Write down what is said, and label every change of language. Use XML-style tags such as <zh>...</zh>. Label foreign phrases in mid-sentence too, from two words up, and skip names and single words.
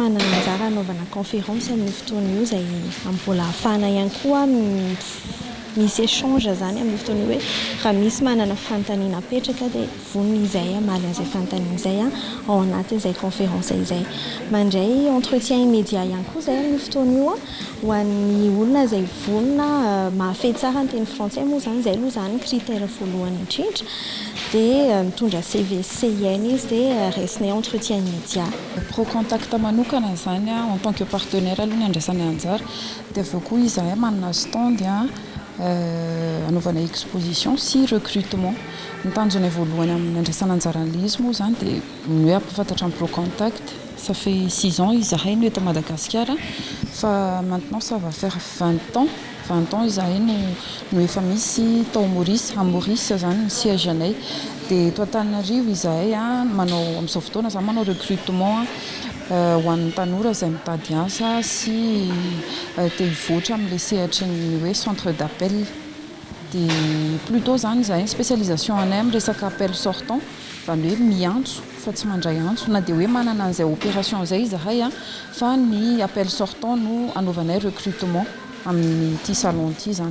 <mg>manana anjara anaovana conférence amin'ny fotoana io zay mbola ahafahana ihany koa misy échange zany amin'ny fotoana hoe raha misy manana fanontaniana apetraka dia vonona izay amaly an'izay fanontaniana izay ao anatin'izay conférence izay mandray</mg> <fr>entretien immédiat</fr> <mg>ihany koa zay amin'ny fotoana io ho an'ny olona izay vonona mahafehy tsara ny teny frantsay moa zany izay aloha zany critère voalohany indrindra dia mitondra CVCN izy dia resina</mg> <fr>entretien immédiat.</fr> <mg>Pro contact manokana zany</mg> <fr>en tant que partenaire</fr> <mg>aloha ny andraisany anjara dia aveo koa izahay manana stand anaovana exposition sy recrutement ny tanjony voalohany amin'ny andraisana anjara an'ilay izy moa zany dia ny hoe ampafantatra amin'ny Pro Contact</mg> <fr>ça fait 6 ans</fr> <mg>izahay no eto Madagascar fa</mg> <fr>maintenant ça va faire 20 ans</fr> <mg>izahay no efa misy tao Maurice zany ny siège anay dia eto Antananarivo izahay manao amin'izao fotoana zany manao recrutement ho an'ny tanora izay mitady asa sy te hivoatra amin'ilay sehatra ny hoe</mg> <fr>centre d'appel</fr> <mg>dia plutôt zany izahay spécialisation anay amin'ny resaka</mg> <fr>appel sortant</fr> <mg>zany hoe miantso fa tsy mandray antso na dia hoe manana an'izay opération izay izahay fa ny</mg> <fr>appel sortant</fr> <mg>no anaovanay recrutement amin'ity salon ity zany.</mg>